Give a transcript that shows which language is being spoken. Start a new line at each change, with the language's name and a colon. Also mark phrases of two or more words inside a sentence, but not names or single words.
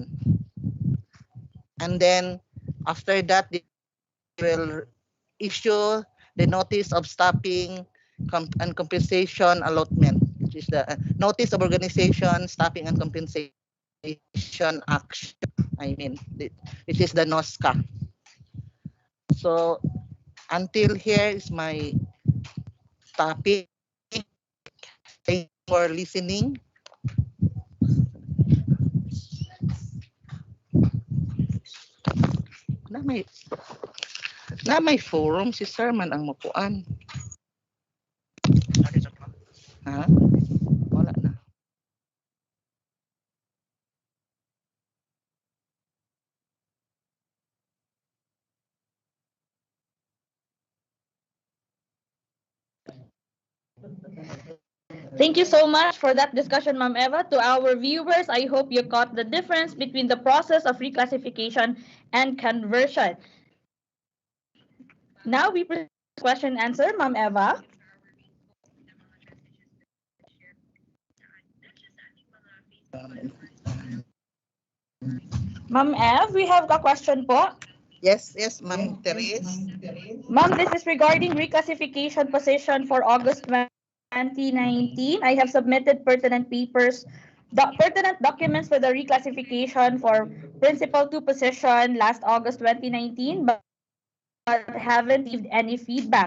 English: And then after that, they will issue the notice of stopping and compensation allotment, which is the notice of organization, stopping and compensation action, which is the NOSCA. So until here is my topic. Thank you for listening.
Cebuano: Na may forum si Sir man ang mupuan. Ha? Wala na.
English: Thank you so much for that discussion, Ma'am Eva. To our viewers, I hope you caught the difference between the process of reclassification and conversion. Now we proceed to question and answer, Ma'am Eva. Ma'am Ev, we have a question po. Yes, Ma'am Therese. Ma'am, this is regarding reclassification position for August 2019. I have submitted pertinent papers, pertinent documents for the reclassification for Principal 2 position last August 2019, but haven't received any feedback.